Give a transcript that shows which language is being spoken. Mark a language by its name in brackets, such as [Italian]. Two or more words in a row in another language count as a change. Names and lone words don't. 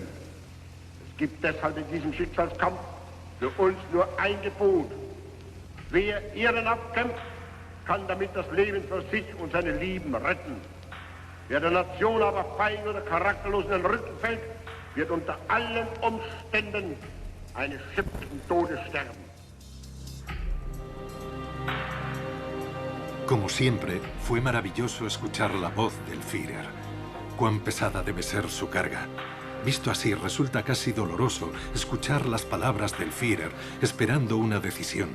[German] Es gibt deshalb in diesem Schicksalskampf für uns nur ein Gebot. Wer ehrenhaft kämpft, kann damit das Leben für sich und seine Lieben retten. Wer der Nation aber feig oder charakterlos in den Rücken fällt, wird unter allen Umständen eines schüpfenden Todes sterben. [Spanish] Como siempre, fue maravilloso escuchar la voz del Führer. Cuán pesada debe ser su carga. Visto así, resulta casi doloroso escuchar las palabras del Führer esperando una decisión.